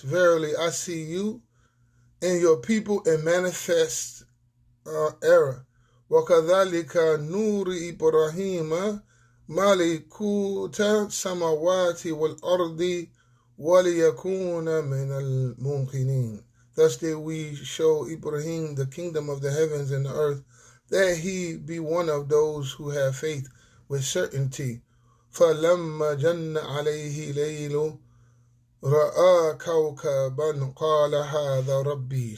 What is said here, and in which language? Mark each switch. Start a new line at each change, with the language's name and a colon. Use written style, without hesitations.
English: Verily, I see you and your people in manifest error.
Arabic: وَكَذَلِكَ نُورِ إِبْرَاهِيمَ ملكوت السماوات والأرض وليكون من الموقنين.
English: Thus did we show Ibrahim the kingdom of the heavens and the earth, that he be one of those who have faith with certainty.
Arabic: فَلَمَّا جَنَّ عَلَيْهِ لَيْلٌ رَأَى كَوْكَبًا قَالَ هَذَا رَبِّي.